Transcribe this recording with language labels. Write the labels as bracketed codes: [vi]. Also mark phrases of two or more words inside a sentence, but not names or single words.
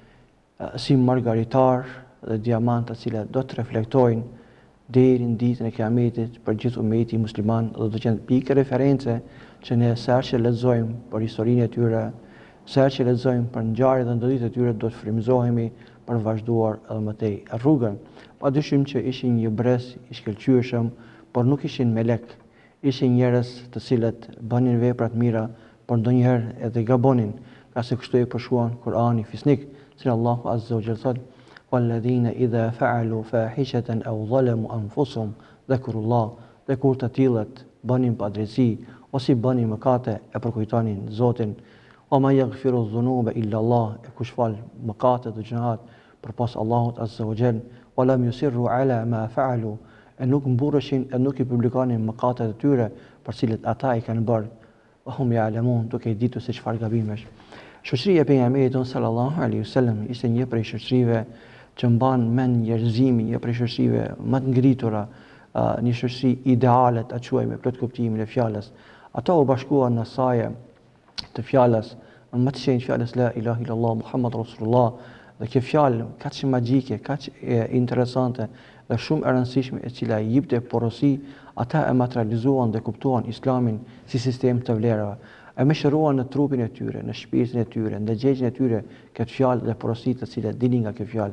[sq] si margaritar dhe diamant të cilët do të reflektojnë deri në ditën e Kiametit për gjithë ummeti musliman, dhe do të qenë pikë reference që ne sa që lexojmë për historinë e tyre, sa që lexojmë për ngjarjet dhe ndodhjet e tyre, do të frymëzohemi për vazhduar edhe më tej rrugën. Padyshim që ishin një brez i shkëlqyeshëm, por nuk ishin melek. Ishin njerëz të cilët bënin vepra të mira, por ndonjëherë edhe gabonin, ka se kështu e përshuan Kurani fisnik, që Allahu [ar] عز وجل [sq] thotë: [ar] "والذين إذا فعلوا فاحشة أو ظلموا أنفسهم ذكروا الله", [sq] dhe kur të tillët bënin padrejti ose bënin mëkate e përkujtonin Zotin. [ar] "وما يغفر الذنوب إلا الله", [sq] e kush fal mëkate dhe gjunat përpas Allahut [ar] عز وجل, "ولم يصروا على ما فعلوا", [sq] e nuk mburreshin e nuk i publikonin mëkatet e tyre për cilët ata i kanë bërë, [ar] "وهم يعلمون", [sq] duke i ditur se çfarë gabimesh. Shoqëria e pejgamberit [ar] صلى الله عليه وسلم [sq] ishte një prej shoqërive që mban mend njerëzimin, një prej shoqërive më të ngritura, një shoqëri ideale ta quajmë plot kuptimin e fjalës. Ata u bashkuan në saje të fjalës, më të shenjtë fjalës [ar] لا إله إلا الله محمد رسول الله, [sq] dhe kjo fjalë kaq magjike, kaq interesante dhe shumë e rëndësishme, e cila i jepte porosi, ata e materializuan dhe kuptuan Islamin si sistem të vlerave. E mëshiruan në trupin e tyre, në shpirtin e tyre, në gjegjen e tyre këtë fjalë dhe porositë të cilat dilin nga kjo fjalë.